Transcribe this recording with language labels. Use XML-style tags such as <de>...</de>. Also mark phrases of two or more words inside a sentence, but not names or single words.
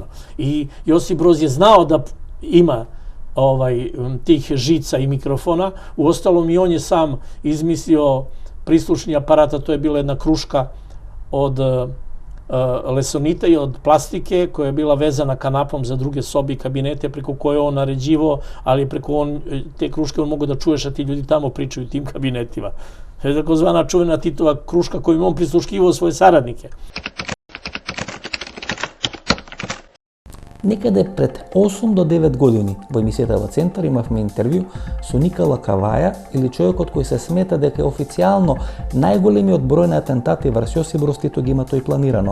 <sr>I Josip Broz je znao da ima tih žica i mikrofona, uostalom i on je sam izmislio prislušni aparat, a to je bila jedna kruška od lesonita i od plastike koja je bila vezana kanapom za druge sobe i kabinete preko koje on naređivo, ali preko te kruške on mogu da čuješ, a ti ljudi tamo pričaju u tim kabinetima. To je takozvana čuvena Titova kruška kojim on prisluškivao svoje saradnike.</sr> <mk>Некаде пред 8 до 9 години во емисијата во Центар имавме интервју со Никола Каваја, или човекот кој се смета дека е официјално најголемиот број на атентати врз Јосип Брз Тито ги има тој планирано.</mk>